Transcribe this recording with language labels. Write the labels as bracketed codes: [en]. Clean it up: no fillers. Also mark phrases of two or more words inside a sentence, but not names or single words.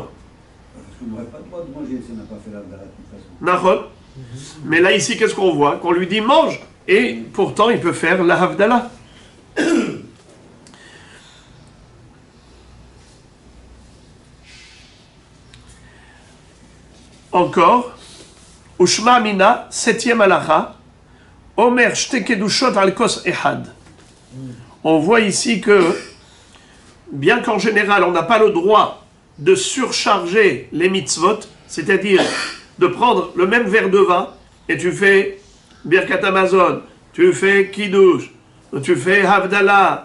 [fr] Parce qu'on n'aurait pas le droit de manger si on n'a pas fait l'Havdalah de toute façon. Nahon. Mais là, ici, qu'est-ce qu'on voit? Qu'on lui dit mange et pourtant il peut faire la Havdalah. Encore, [arc] ושמע מינה, [he] 7e halacha, אומר שתי קדושות על כוס אחד. [fr] On voit ici que, bien qu'en général on n'a pas le droit de surcharger les mitzvot, c'est-à-dire de prendre le même verre de vin, et tu fais [he] ברכת המזון, [fr] tu fais Kiddush, tu fais Havdalah.